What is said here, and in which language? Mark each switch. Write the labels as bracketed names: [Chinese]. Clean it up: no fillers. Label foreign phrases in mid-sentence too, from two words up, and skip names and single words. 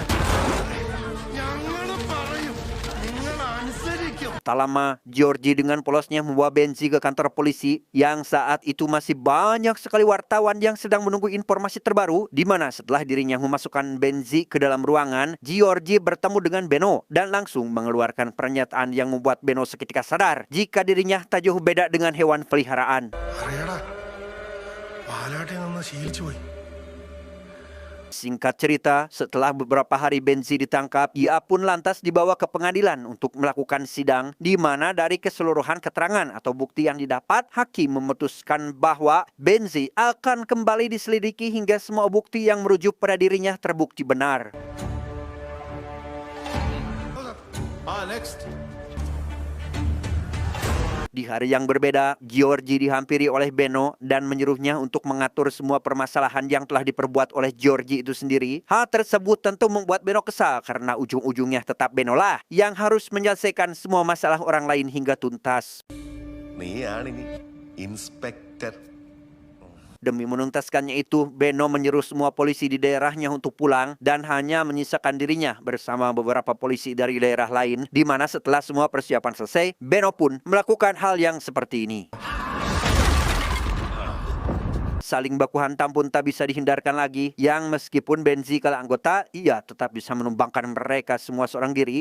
[Indonesian] tak lama, Georgie dengan polosnya membawa Benji ke kantor polisi yang saat itu masih banyak sekali wartawan yang sedang menunggu informasi terbaru, di mana setelah dirinya memasukkan Benji ke dalam ruangan, Georgie bertemu dengan Beno dan langsung mengeluarkan pernyataan yang membuat Beno seketika sadar jika dirinya tak jauh beda dengan hewan peliharaan. [Malayalam] അറിയടാ പാലാട്ടെ നിന്ന് ശീലിച്ചു പോയി. [Indonesian] Singkat cerita, setelah beberapa hari Benji ditangkap, ia pun lantas dibawa ke pengadilan untuk melakukan sidang, di mana dari keseluruhan keterangan atau bukti yang didapat, hakim memutuskan bahwa Benji akan kembali diselidiki hingga semua bukti yang merujuk pada dirinya terbukti benar. Di hari yang berbeda, Georgie dihampiri oleh Beno dan menyuruhnya untuk mengatur semua permasalahan yang telah diperbuat oleh Georgie itu sendiri. Hal tersebut tentu membuat Beno kesal karena ujung-ujungnya tetap Beno lah yang harus menyelesaikan semua masalah orang lain hingga tuntas. [Malayalam] നീയാണിനി ഇൻസ്പെക്ടർ. [Indonesian] Demi menuntaskannya itu, Beno menyuruh semua polisi di daerahnya untuk pulang dan hanya menyisakan dirinya bersama beberapa polisi dari daerah lain, di mana setelah semua persiapan selesai, Beno pun melakukan hal yang seperti ini. Saling baku hantam pun tak bisa dihindarkan lagi, yang meskipun Benji kalah anggota, ia tetap bisa menumbangkan mereka semua seorang diri.